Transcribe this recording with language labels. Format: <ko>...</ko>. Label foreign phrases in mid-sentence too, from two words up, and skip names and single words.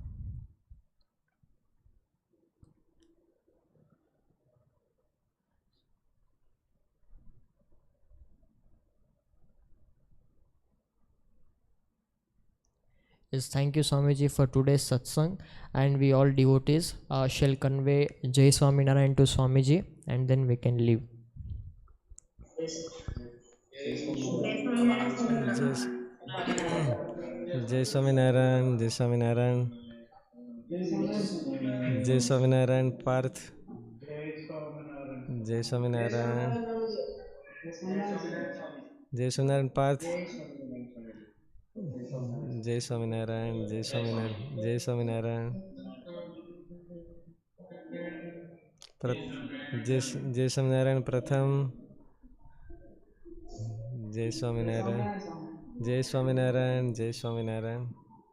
<en>Yes, thank you Swamiji for today's satsang, and we all devotees shall convey Jai Swaminarayan to Swamiji, and then we can leave. Jai Jai Swaminarayan, Jai Swaminarayan, Jai Swaminarayan Parth, Jai Swaminarayan, Jai Swaminarayan Parth, Jai Swaminarayan, Jai Swaminarayan, Jai Swaminarayan, Jai Swaminarayan Pratham, Jai Swaminarayan, Jai Swaminarayan, Jai Swaminarayan.</en>